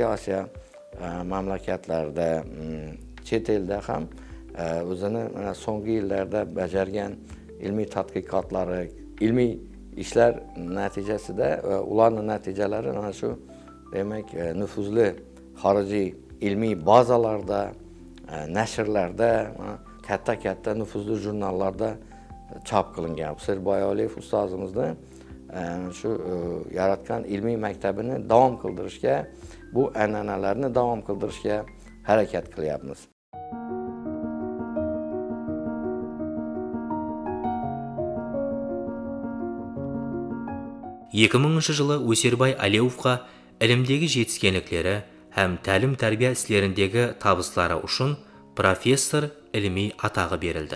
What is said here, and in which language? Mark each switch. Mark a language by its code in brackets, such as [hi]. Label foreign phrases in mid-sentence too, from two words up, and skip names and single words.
[uz] Osiyo mamlakatlarida, chet elda ham o'zini so'nggi yillarda bajargan ilmiy tadqiqotlari, ilmiy ishlar natijasida ularning natijalari mana shu demak nufuzli xorijiy ilmiy bazalarda, nashrlarda, katta nufuzli jurnallarda chop qilingan. Usirboy Aliyev ustozimizni shu yaratgan ilmiy maktabini davom qildirishga, bu an'analarni davom qildirishga harakat qilyapmiz. [kaa] жылы Өсербай Алиевқа ілімдегі жетіскенліктері һәм тәлім-тәрбие істеріндегі табыстары үшін профессор ilmi атағы берілді.